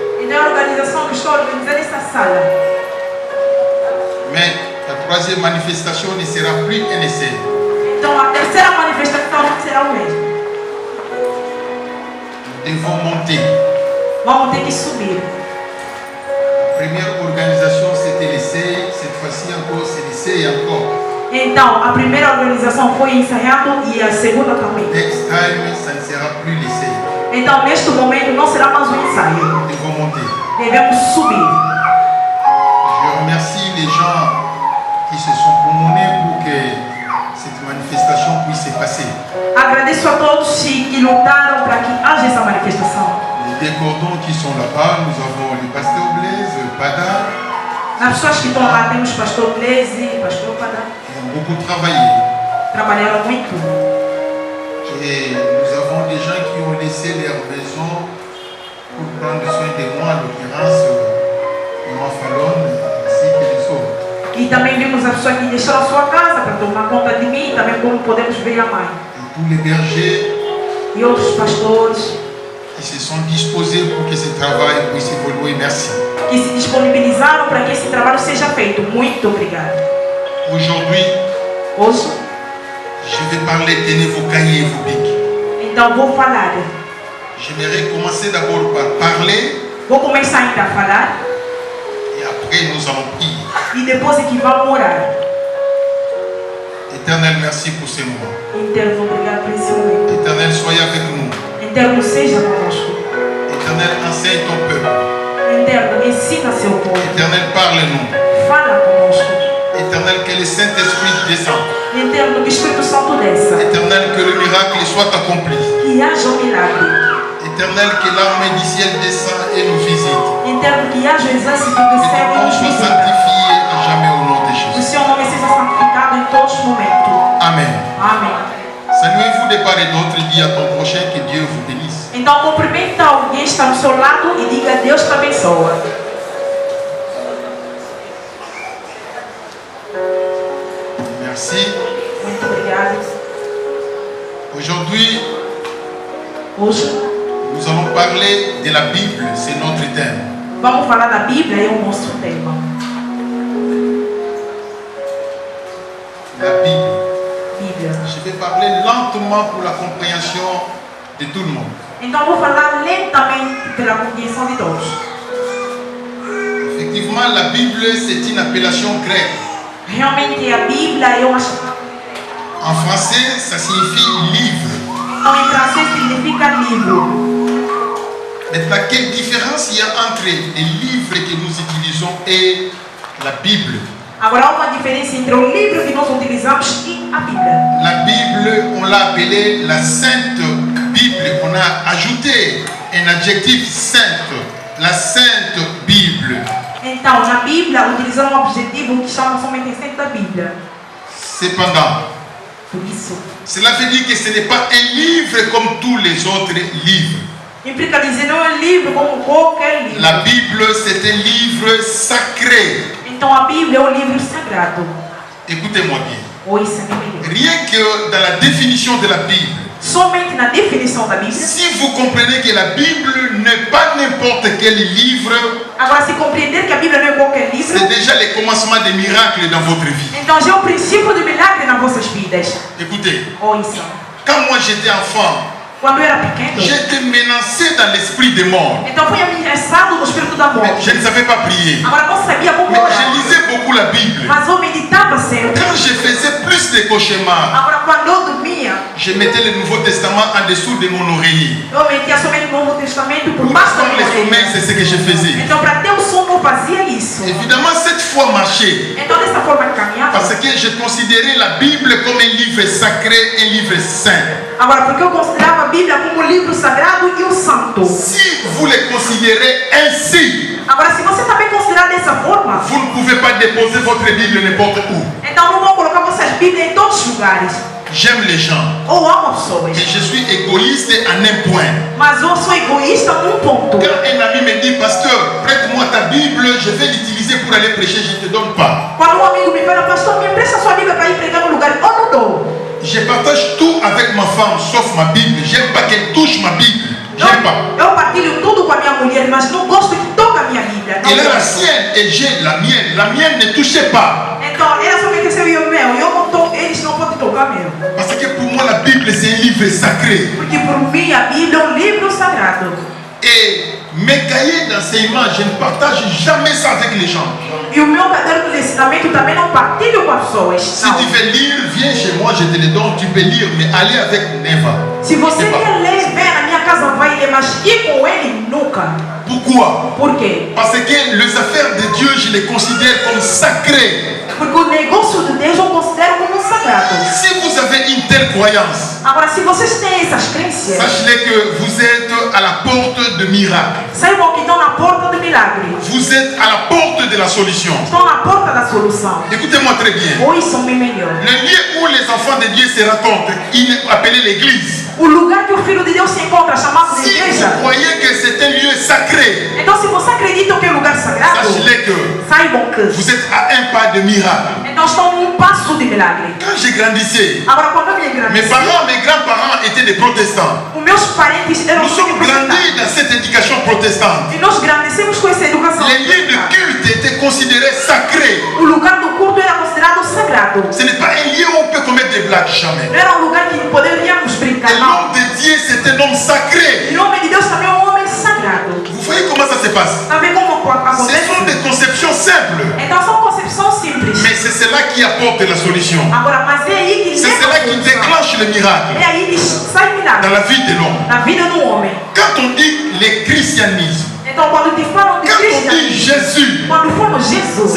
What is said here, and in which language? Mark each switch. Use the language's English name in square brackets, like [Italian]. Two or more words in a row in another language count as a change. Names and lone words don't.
[French] Mais la troisième manifestation ne sera plus un essai. [Portuguese] Então a terceira manifestação será o mesmo. [French] Nous devons monter. [Portuguese] Vamos ter que subir. [French] La première organisation, c'était l'essai. Cette fois-ci encore, c'est l'essai et encore. [Portuguese] Então, a primeira organização foi ensaiando e a segunda também. [English] Next time, [French] ça ne sera plus l'essai. [Portuguese] Então, neste momento, não será mais um ensaio. [French] Nous devons monter. [Portuguese] Devemos subir. [French] Je remercie les gens qui se sont promenés pour que cette manifestation puisse se passer. [Portuguese] Agradeço a todos que lutaram para que haja essa manifestação. [French] Les décordons qui sont là-bas, nous avons le pasteur Blaise, Pada. [Portuguese] As pessoas que estão lá, temos pastor Blaise, pastor Padá. [French] Ils ont beaucoup travaillé. [Portuguese] Trabalharam muito. [French] Et nous avons des gens qui ont laissé leur maison pour prendre soin de moi, en l'occurrence, Maman Fallon, ainsi que les autres. [Portuguese] E também vimos as pessoas que deixaram a sua casa para tomar conta de mim, também como podemos ver a mãe. [French] Et tous les bergers [Portuguese] E outros pastores [French] qui se sont disposés pour que ce travail puisse évoluer. Merci. [Portuguese] que se disponibilizaram para que esse trabalho seja feito. Muito obrigado. [French] Aujourd'hui, [Portuguese] Hoje, [French] je vais parler, tenez vos cahiers et vos bics. [Portuguese] então vou falar. [French] J'aimerais commencer d'abord par parler [Portuguese] Vou começar ainda a falar [French] et après nous allons prier. [Portuguese] e depois é que vamos orar. [French] Éternel, merci pour ces moments. [Portuguese] Eterno, obrigado por esse momento. [French] Éternel, soyez avec nous. [Portuguese] Eterno, seja conosco. [French] Éternel, enseigne ton peuple. [Portuguese] Eterno, ensina seu povo. [French] Éternel, parle-nous. [Portuguese] Fala conosco. [French] Éternel, que le Saint-Esprit descende. [Portuguese] Eterno, que o Espírito Santo desça. [French] Éternel, que le miracle soit accompli. [Portuguese] Que haja um milagre. [French] Éternel, que l'armée du ciel descend et nous visite. [Portuguese] Eterno, que haja o exército do [French] Que [Portuguese] céu [French] ton [Portuguese] e [French] nom [Portuguese] nos [French] soit [Portuguese] visita. [French] sanctifié à jamais au nom de [Portuguese] O [French] Jésus. [Portuguese] seu nome seja santificado em todos os momentos. [French] Amen. [Portuguese] Amém. [French] Saluez-vous de part et d'autre et dis à ton prochain que Dieu vous bénisse. [Portuguese] Então cumprimenta alguém que está no seu lado e diga: Deus te abençoa. [French] Merci. [Portuguese] Muito obrigado. [French] Aujourd'hui, [Portuguese] Hoje [French] nous allons parler de la Bible, c'est notre thème. [Portuguese] vamos falar da Bíblia e é o nosso tema. [French] La Bible. [Portuguese] Bíblia. [French] Je vais parler lentement pour la compréhension de tout le monde. [Portuguese] Então vou falar lentamente pela compreensão de todos. [French] Effectivement, la Bible, c'est une appellation grecque. [Portuguese] Realmente a Bíblia é uma. [French] En français, ça signifie livre. [Portuguese] Então em francês significa livro. [French] Maintenant, quelle différence il y a entre les livres que nous utilisons et la Bible? [Portuguese] Agora há uma diferença entre o livro que nós utilizamos e a Bíblia. [French] La Bible, on l'a appelée la Sainte Bible. On a ajouté un adjectif sainte, la Sainte Bible. [Portuguese] Então, na Bíblia, utilizamos um objetivo que chama somente a essência da Bíblia. [French] Cependant, [Portuguese] Por isso, [French] cela veut dire que ce n'est pas un livre comme tous les autres livres. [Portuguese] implica dizer não é livro como qualquer livro. [French] La Bible, c'est un livre sacré. [Portuguese] Então, a Bíblia é um livro sagrado. [French] Écoutez-moi bien. [Portuguese] Ouça-me bem. [French] Rien que dans la définition de la Bible, [Portuguese] Somente na definição da Bíblia. [French] si vous comprenez que la Bible n'est pas n'importe quel livre, [Portuguese] Agora, se compreender que a Bíblia não é qualquer livro, [French] c'est déjà le commencement des miracles dans votre vie. [Portuguese] então já é o princípio do milagre nas vossas vidas. [French] Écoutez, [Portuguese] Ouça. [French] quand moi j'étais enfant, [Portuguese] Quando eu era pequeno, [French] j'étais menacé dans l'esprit des morts. [Portuguese] então fui ameaçado no espírito da [French] Mais [Portuguese] morte. [French] je ne savais pas prier. [Portuguese] Agora, não sabia como [French] Mais [Portuguese] orar. [French] je lisais beaucoup la Bible. [Portuguese] Mas eu meditava sempre. [French] Quand je faisais plus de cauchemars, [Portuguese] Agora, quando eu dormia, [French] je mettais le Nouveau Testament en dessous de mon oreiller. [Portuguese] eu metia somente o Novo Testamento por [French] Pour [Portuguese] baixo da [French] avoir [Portuguese] minha [French] le sommeil, [Portuguese] orelha. [French] c'est ce que je faisais. [Portuguese] Então, para ter o sono, eu fazia isso. [French] Évidemment, cette foi marchait. [Portuguese] Então, dessa forma que caminhava. [French] Parce que je considérais la Bible comme un livre sacré, un livre saint. [Portuguese] Agora, porque eu considerava a Bíblia como um livro sagrado e o santo. [French] Si vous le considérez ainsi, [Portuguese] Agora, se você também considerar dessa forma, [French] vous ne pouvez pas déposer votre Bible n'importe où. [Portuguese] então não vão colocar vossas Bíblias em todos os lugares. [French] J'aime les gens, [Portuguese] Ou amo pessoas. [French] mais je suis égoïste en un point. [Portuguese] Mas eu sou egoísta num ponto. [French] Quand un ami me dit, pasteur, prête-moi ta Bible, je vais l'utiliser pour aller prêcher, je ne te donne pas. [Portuguese] Quando um amigo me fala, pastor, me empresta sua Bíblia para ir pregar no lugar, eu não dou. [French] Je partage tout avec ma femme, sauf ma Bible. J'aime pas qu'elle touche ma Bible. J'aime pas. [Portuguese] Eu partilho tudo com a minha mulher, mas não gosto que toque a minha Bíblia. Não [French] Elle a la [Portuguese] gosto. [French] sienne et j'ai la mienne. La mienne ne touchez pas. [Portuguese] Então, ela somente seu e o meu. Eu não tô, eles não podem tocar meu. [French] Parce que pour moi, la Bible, c'est un livre sacré. [Portuguese] Porque por mim a Bíblia é um livro sagrado. [French] Et mes cahier d'enseignement, je ne partage jamais ça avec les gens. [Portuguese] E o meu caderno de ensinamento também não partilho com as pessoas. [French] Si tu veux lire, viens chez moi, je te le donne, tu peux lire, mais allez avec Neva. [Portuguese] Se você quer ler, venha na minha casa, vai ler, mas ir com ele nunca. [French] Pourquoi? [Portuguese] Por quê? [French] Parce que les affaires de Dieu, je les considère comme sacrées. [Portuguese] Porque o negócio de Deus eu considero como sagrado. [French] Si vous avez une telle croyance, [Portuguese] Agora, se vocês têm essas crenças, [French] sachez que vous êtes à la porte de miracle. [Portuguese] saibam que estão na porta do milagre. [French] Vous êtes à la porte de la solution. [Portuguese] Estão na porta da solução. [French] Écoutez-moi très bien. [Portuguese] Ouçam-me melhor. [French] Le lieu où les enfants de Dieu se rencontrent, il est appelé l'église. [Portuguese] O lugar que o Filho de Deus se encontra, chamado de [French] Si [Portuguese] igreja. [French] vous croyez que c'est un lieu sacré, [Portuguese] Então, se você acredita que é um lugar sagrado, [French] sachez que [Portuguese] saibam que. [French] vous êtes à un pas de miracle. [Portuguese] Então, estão num passo de milagre. [French] Quand j'ai grandissé, [Portuguese] Agora, quando eu me [French] mes [Portuguese] engrandeci, [French] parents, mes grands-parents étaient des protestants. [Portuguese] os meus parentes eram [French] Nous sommes [Portuguese] protestantes. [French] grandis dans cette éducation protestante. [Portuguese] E nós grandecemos com essa educação. [French] Les lieux de culte étaient considérés sacrés. [Portuguese] O lugar do culto era considerado sagrado. [French] Ce n'est pas un lieu où on peut commettre des blagues, jamais. [Portuguese] Não era um lugar que poderíamos [French] Et [Portuguese] brincar. Não. [French] l'homme de Dieu, c'est un homme sacré. [Portuguese] E o homem de Deus também é um homem sagrado. [French] Vous voyez comment ça se passe? [Portuguese] Sabe como [French] Ce [Portuguese] acontece? [French] sont des conceptions simples. [Portuguese] Então são concepções simples. [French] Mais c'est cela qui apporte la solution. [Portuguese] Agora, mas é aí que [French] C'est [Portuguese] leva [French] cela [Portuguese] a [French] qui [Portuguese] solução. [French] déclenche le miracle [Portuguese] É aí que sai [French] dans [Portuguese] milagre [French] la vie de l'homme. [Portuguese] na vida do homem. [French] Quand on dit le christianisme, [Portuguese] Então, quando te falam de [French] quand on dit [Portuguese] cristianismo, [French] Jésus, [Portuguese] quando falam Jesus,